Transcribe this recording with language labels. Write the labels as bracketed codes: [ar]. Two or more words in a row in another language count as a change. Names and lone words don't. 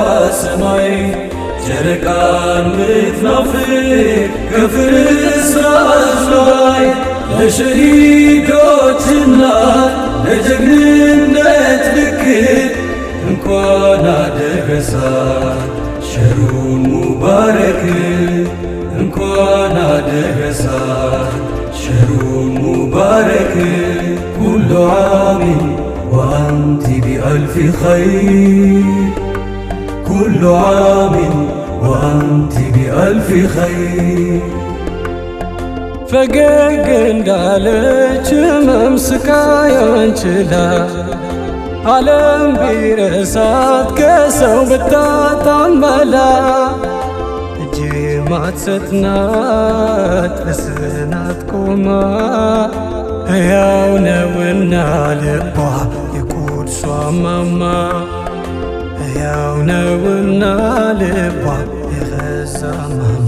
[am] ሰማይ ጨረቃን ምትናፍቅ ከፍርስራሽ ላይ ለሸሂዶችና ለጀግንነት ልክ እንኳን አደረሳት [ar] شهرٌ مبارك [am] እንኳን አደረሳት [ar] شهرٌ مبارك كلّ عامٍ وأنتِ بألف خير كلّ عامٍ وأنتِ بألف خير [am] ፈገግ እንዳለች ህመም ስቃዩን ችላ ዓለም ቢረሳት ከሰው ብታጣም መላ እጅ ማትሰጥ ናት በጽናት ቆማ ሕያው ነውና ልቧ የቁድሷ ማማ ሕያው ነውና ልቧ የገዛ ማማ